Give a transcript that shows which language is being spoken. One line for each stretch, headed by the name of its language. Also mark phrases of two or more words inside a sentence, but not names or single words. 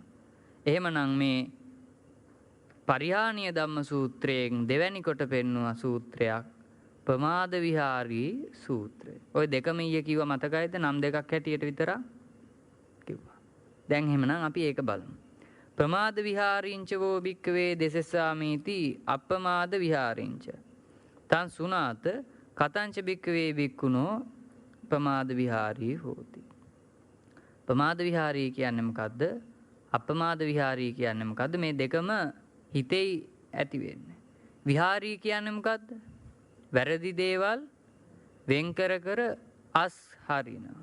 Sinhala: එහෙමනම් මේ පරිහානීය ධම්ම සූත්‍රයෙන් දෙවැනි කොට පෙන්වන සූත්‍රයක් ප්‍රමාද විහාරී සූත්‍රය. ওই දෙකම ඊයේ කිව්වා මතකයිද? නම් දෙකක් හැටියට විතරක් කිව්වා. දැන් එහෙමනම් අපි ඒක බලමු.
Pali: ප්‍රමාද විහාරීංච වෝ භික්ඛවේ දෙසසාමීති අප්පමාද විහාරීංච තං සුනාත කතංච භික්ඛවේ භික්ඛුනෝ ප්‍රමාද විහාරී හෝති. ප්‍රමාද විහාරී
Sinhala: කියන්නේ මොකද්ද?
Pali: අප්පමාද විහාරී
Sinhala: කියන්නේ මොකද්ද? මේ දෙකම හිතේ ඇති වෙන්නේ. විහාරී කියන්නේ මොකද්ද? වැරදි දේවල් වෙන් කර කර අස් හරිනවා.